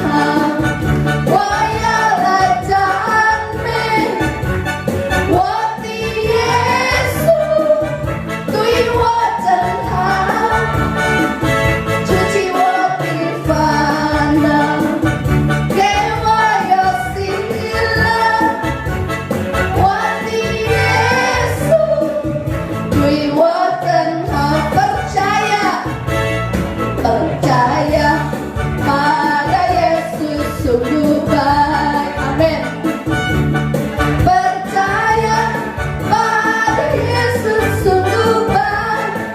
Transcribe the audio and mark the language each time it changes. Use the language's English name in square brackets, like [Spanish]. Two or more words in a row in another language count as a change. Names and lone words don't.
[Chinese] 我要来赞美我的耶稣，对我真好，除去我的烦恼，给我有喜乐。我的耶稣对我真好 [Indonesian] ，percaya pada Yesus sungguh baik, amin. Percaya pada Yesus sungguh baik.